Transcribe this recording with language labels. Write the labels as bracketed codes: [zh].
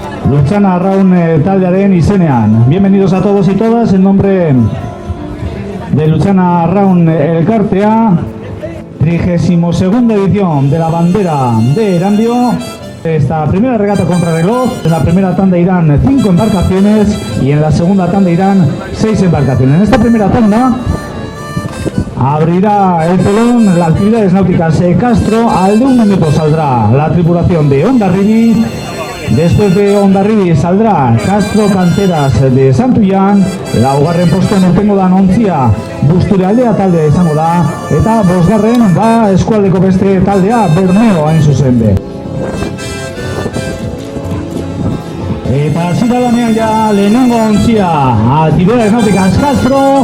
[eu] Luchana Arraun taldearen izenean. [es] Bienvenidos a todos y todas en nombre de Luchana Arraun Elkartea, 32ª edición de la bandera de Erandio. Esta primera regata contrarreloj, en la primera tanda irán 5 embarcaciones y en la segunda tanda irán 6 embarcaciones. En esta primera tanda abrirá el telón las actividades náuticas Castro. Al de un minuto saldrá la tripulación de Hondarribi. Después de Hondarribi saldrá Castro Canteras de Santullán. [eu] Laugarren postean urtengo da ontzia Busturialdea taldea izango da. Eta bosgarren da eskualdeko beste taldea Bermeo hain zuzen be. Eta hasi da lanean ja lehenengo ontzia actividades náuticas Castro.